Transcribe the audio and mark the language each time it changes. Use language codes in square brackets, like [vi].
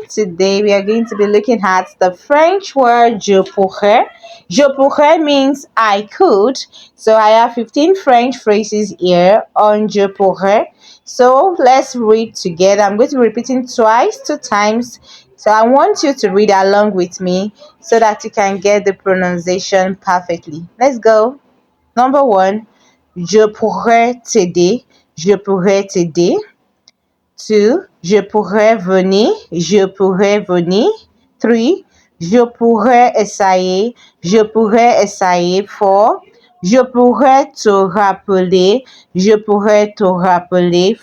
[en] Today we are going to be looking at the French word [fr] je pourrais. Je pourrais [en] means I could. So I have 15 French phrases here on [fr] je pourrais. [en] So let's read together. I'm going to be repeating twice, 2 times. So I want you to read along with me so that you can get the pronunciation perfectly. Let's go. [fr] Number 1, je pourrais t'aider. Je pourrais t'aider. 2, je pourrais venir, je pourrais venir. 3, je pourrais essayer, je pourrais essayer. 4, je pourrais te rappeler, je pourrais te rappeler.